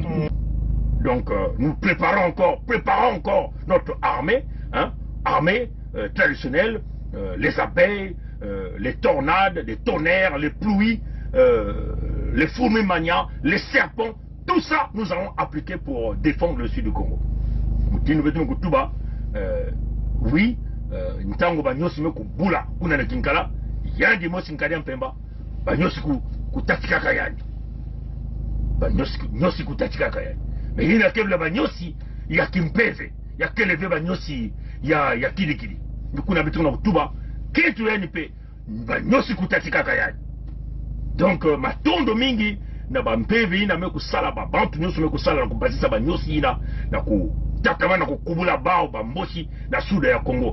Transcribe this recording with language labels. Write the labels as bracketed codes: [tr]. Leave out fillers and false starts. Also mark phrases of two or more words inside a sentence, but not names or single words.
[fr] Donc nous préparons encore notre armée, hein, armée traditionnelle, les abeilles, les tornades, les tonnerres, les pluies, les fourmis-mania, les serpents, tout ça nous allons appliquer pour défendre le sud du Congo. Oui, [ktu] ntango banyosi me kubula kuna na Kinkala, yandi mosi nkadi mpemba, banyosi kutatika kayani. Banyosi kutatika kayani. [fr] Mais il y a quelques banyosi, il y a Kimpeze, il y a quelques banyosi, il y a Kidikidi. [ktu] Kuna bituna kutuba, kitu yani pe, banyosi kutatika kayani. [fr] Donc matondo [ktu] mingi na bampevi na meku sala ba bantu nyoso meku sala na kubazisa banyosi ina na ku takama na kukubula bao bamboshi na suda ya Kongo.